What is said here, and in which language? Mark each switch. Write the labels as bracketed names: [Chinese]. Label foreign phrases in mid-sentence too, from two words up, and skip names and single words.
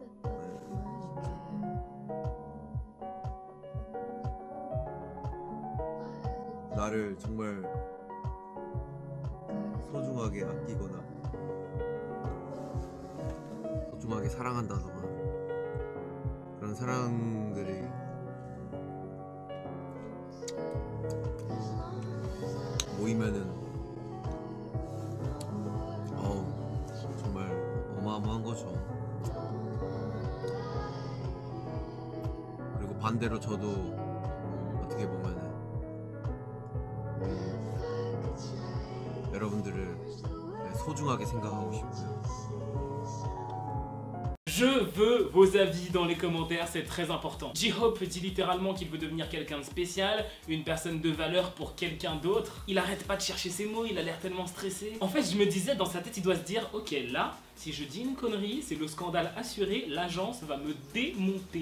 [Korean] 나를 정말 소중하게 아끼거나 소중하게 사랑한다거나 그런 사람들이 모이면은 정말 어마어마한 거죠. 그리고 반대로 저도 어떻게 보면은 여러분들을 소중하게 생각하고 싶고요. [French] Je veux vos avis dans les commentaires, c'est très important. J-Hope dit littéralement qu'il veut devenir quelqu'un de spécial, une personne de valeur pour quelqu'un d'autre. Il arrête pas de chercher ses mots, il a l'air tellement stressé. En fait, je me disais, dans sa tête, il doit se dire, ok, là, si je dis une connerie, c'est le scandale assuré, l'agence va me démonter.